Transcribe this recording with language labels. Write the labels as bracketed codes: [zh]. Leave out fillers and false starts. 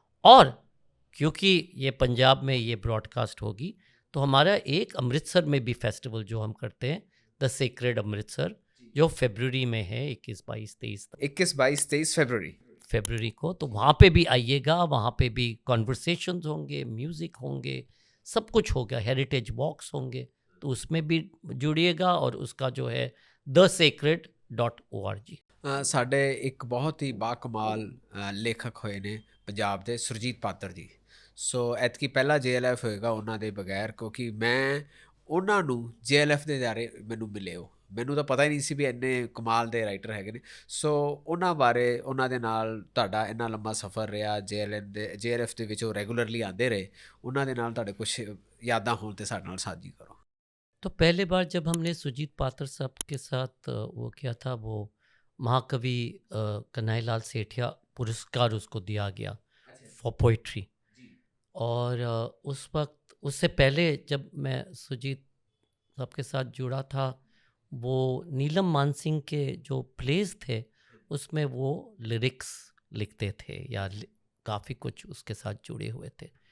[hi] और क्योंकि ये पंजाब में ये ब्रॉडकास्ट होगी तो हमारा एक अमृतसर में भी फेस्टिवल जो हम करते हैं, द सेक्रेड अमृतसर, जो फरवरी में है 21, 22, 23 फरवरी को। तो वहाँ पे भी आइएगा, वहाँ पे भी कॉन्वर्सेशंस होंगे, म्यूज़िक होंगे, सब कुछ होगा, हेरिटेज वॉक्स होंगे, तो उसमें भी जुड़िएगा। और उसका जो है thesacred.org। [pa] ਸਾਡੇ ਇੱਕ ਬਹੁਤ ਹੀ ਬਾਕਮਾਲ ਲੇਖਕ ਹੋਏ ਨੇ ਪੰਜਾਬ ਦੇ, ਸੁਰਜੀਤ ਪਾਤਰ ਜੀ। ਸੋ ਐਤਕੀ ਪਹਿਲਾ JLF ਹੋਏਗਾ ਉਹਨਾਂ ਦੇ ਬਗੈਰ, ਕਿਉਂਕਿ ਮੈਂ ਉਹਨਾਂ ਨੂੰ JLF ਦੇ ਬਾਰੇ ਮੈਨੂੰ ਮਿਲੇ ਹੋ, ਮੈਨੂੰ ਤਾਂ ਪਤਾ ਹੀ ਨਹੀਂ ਸੀ ਵੀ ਇੰਨੇ ਕਮਾਲ ਦੇ ਰਾਈਟਰ ਹੈਗੇ ਨੇ। ਸੋ ਉਹਨਾਂ ਬਾਰੇ, ਉਹਨਾਂ ਦੇ ਨਾਲ ਤੁਹਾਡਾ ਇੰਨਾ ਲੰਮਾ ਸਫ਼ਰ ਰਿਹਾ, JLF ਦੇ ਵਿੱਚ ਉਹ ਰੈਗੂਲਰਲੀ ਆਉਂਦੇ ਰਹੇ, ਉਹਨਾਂ ਦੇ ਨਾਲ ਤੁਹਾਡੇ ਕੁਛ यादां हों तो साथ साझी करो। [hi] तो पहले बार जब हमने सुजीत पात्र साहब के साथ वो किया था, वो महाकवि कन्हैयालाल सेठिया पुरस्कार उसको दिया गया फॉर पोइट्री। और उस वक्त, उससे पहले जब मैं सुजीत साहब के साथ जुड़ा था, वो नीलम मानसिंह के जो प्लेस थे उसमें वो लिरिक्स लिखते थे या काफ़ी कुछ उसके साथ जुड़े हुए थे।